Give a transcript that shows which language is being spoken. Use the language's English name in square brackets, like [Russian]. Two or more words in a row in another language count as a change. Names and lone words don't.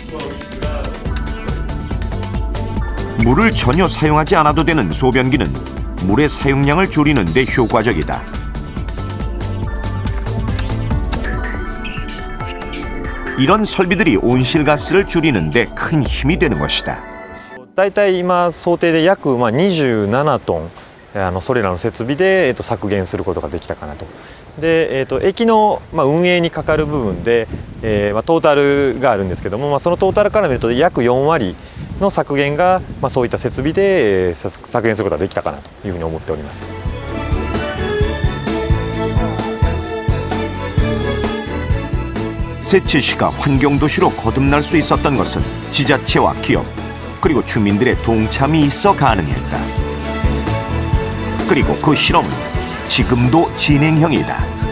[Korean] 물을 전혀 사용하지 않아도 되는 소변기는 물의 사용량을 줄이는 데 효과적이다. 이런 설비들이 온실가스를 줄이는 데 큰 힘이 되는 것이다. [Japanese] だいたい今想定で約27トンそれらの設備で削減することができたかなとで、駅の、運営にかかる部分で、トータルがあるんですけども、そのトータルから見ると約4割の削減が、そういった設備で、削減することができたかなというふうに思っております。 [Korean] 세츠시가 환경도시로 거듭날 수 있었던 것은 지자체와 기업 그리고 주민들의 동참이 있어 가능했다. 그리고 그 실험은 지금도 진행형이다.